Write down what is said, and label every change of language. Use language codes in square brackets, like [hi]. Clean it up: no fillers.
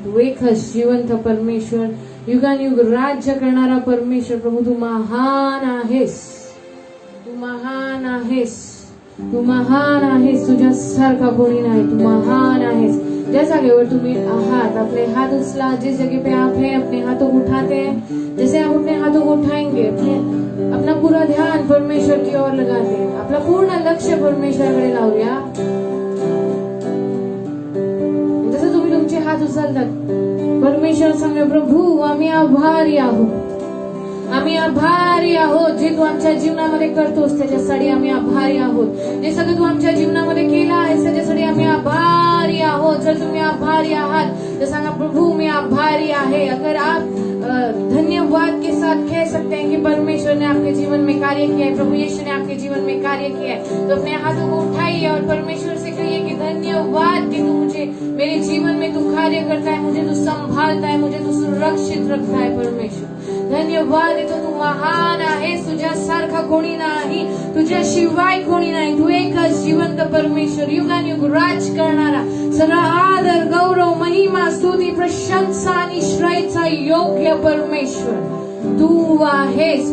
[mr] तू एकच जिवंत परमेश्वर, युगानुयुग राज्य करणारा परमेश्वर. प्रभू तू महान आहेस, तू महान आहेस, तू महान आहेस. तुझ्या सारखा कोणी नाही. तू महान आहेस. ज्या जागेवर तुम्ही आहात [hi] अपने हाथ [mr] उचला. [hi] जिस जगह पे आप हैं अपने हाथों को उठाते हैं. जैसे आप अपने हाथों को उठाएंगे अपना पूरा ध्यान परमेश्वर की ओर लगाते हैं. [mr] आपला पूर्ण लक्ष परमेश्वराकडे लावूया. जसं तुम्ही तुमचे हात उचलतात परमेश्वर सांगा प्रभू आम्ही आभारी आहोत. आम्ही आभारी आहोत. जे तू आमच्या जीवनामध्ये करतोस त्याच्यासाठी आम्ही आभारी आहोत. जे सगळं तू आमच्या जीवनामध्ये केलं आहेस त्याच्यासाठी आम्ही आभारी आहोत. जर तुम्ही आभारी आहात तो सांगा प्रभु मैं आभारी आहे. [hi] अगर आप धन्यवाद के साथ कह सकते हैं कि परमेश्वर ने आपके जीवन में कार्य किया है, प्रभु यीशु ने आपके जीवन में कार्य किया है, तो अपने हाथों को उठाइए और परमेश्वर से कहिए कि धन्यवाद कि तू मुझे मेरे जीवन में तू कार्य करता है, मुझे तू संभालता है, मुझे तू सुरक्षित रखता है. [mr] परमेश्वर धन्यवाद देतो. तू महान आहेस. तुझ्या सारखा कोणी नाही, तुझ्या शिवाय कोणी नाही. तू एकच जिवंत परमेश्वर, युगानुयुग राज करणारा. सगळा आदर गौरव महिमा स्तुती प्रशंसा आणि श्रेयचा योग्य परमेश्वर तू आहेस.